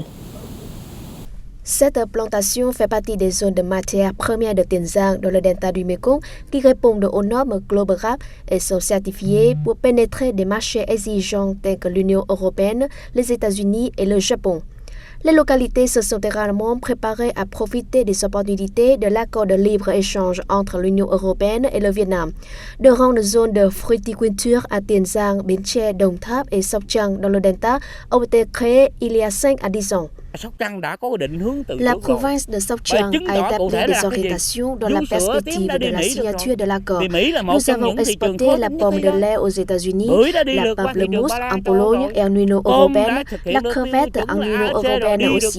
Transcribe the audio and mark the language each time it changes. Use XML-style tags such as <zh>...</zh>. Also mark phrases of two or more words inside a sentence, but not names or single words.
<fr>Cette plantation fait partie des zones de matières premières de Tiền Giang dans le delta du Mekong qui répondent aux normes globales et sont certifiées pour pénétrer des marchés exigeants tels que l'Union européenne, les États-Unis et le Japon. Les localités se sont également préparées à profiter des opportunités de l'accord de libre-échange entre l'Union européenne et le Vietnam. De grandes zones de fruiticulture à Tiền Giang, Bến Tre, Đồng Tháp et Sóc Trăng dans le delta ont été créées il y a 5 à 10 ans. La province de Sóc Trăng a établi des orientations dans la perspective de la signature de l'accord. Nous avons exporté la pomme de lait aux États-Unis, la pamplemousse en Pologne et en Union européenne, la crevette en Union européenne aussi.</fr>